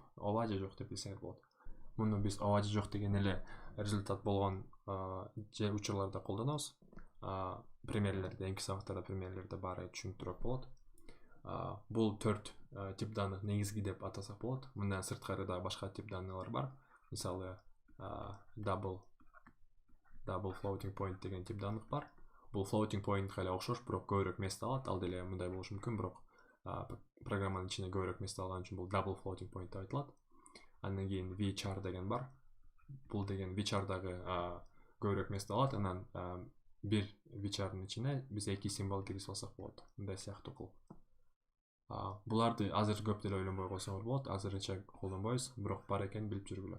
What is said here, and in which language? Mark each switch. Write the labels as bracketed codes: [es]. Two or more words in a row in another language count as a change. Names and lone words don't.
[ky] Ооба же жок деп билсеңер болот. Муну биз ооба же жок деген эле результат болгон же учурларда колдонобуз. Примерлерде, эмки сабактарда примерлерде баары түшүнүктүүрөөк болот. Бул 4 [ru] тип данных [ky] негизги деп атасак болот. Мындан сырткары да башка [ru] тип данныйлар [ky] бар. Мисалы [en] double floating point [ky] деген [ru] тип данных [ky] бар. Бул [en] floating point [ky] эле окшош, бирок көбүрөөк место алат. Ал деле мындай болушу мүмкүн, бирок программанын ичине көбүрөөк место алган үчүн бул [en] double floating point [ky] деп айтылат. Андан кийин vchar деген бар. Бул деген vcharдагы көбүрөөк место алат. Анан бир vcharдын ичине биз эки символ киргизип алсак болот. Мындай сыяктуу кылып. Буларды азыр көп деле ойлонбой койсоңор болот. Азырынча колдонбойбуз, бирок бар экенин билип жүргүлө.